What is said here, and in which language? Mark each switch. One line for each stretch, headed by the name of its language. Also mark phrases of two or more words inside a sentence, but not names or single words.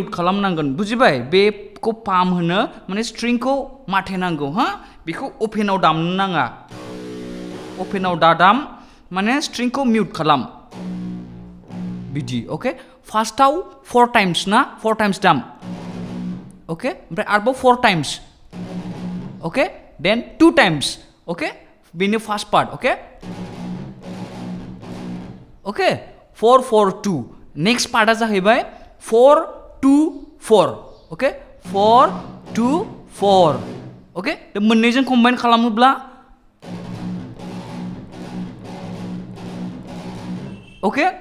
Bodo: खालामनांगोन बुजिबाय बेखौ पाम होनो माने स्ट्रिंखौ माथेनांगौ हा बेखौ अपेनाव दामनो नाङा अपेनाव दादाम माने स्ट्रिंखौ मिउट खालाम बिदि ओके फार्स्टआव 4 टाइम्स ना 4 टाइम्स दाम ओके ओमफ्राय आरोबाव 4 टाइम्स ओके देन 2 टाइम्स ओके बेनो
English: first part
Bodo: ओके ओके 4 4 2
English: next part
Bodo: जाहैबाय 4 2 4 ओके 4 2 4 ओके मोननैजों कम्बाइन खालामोब्ला ओके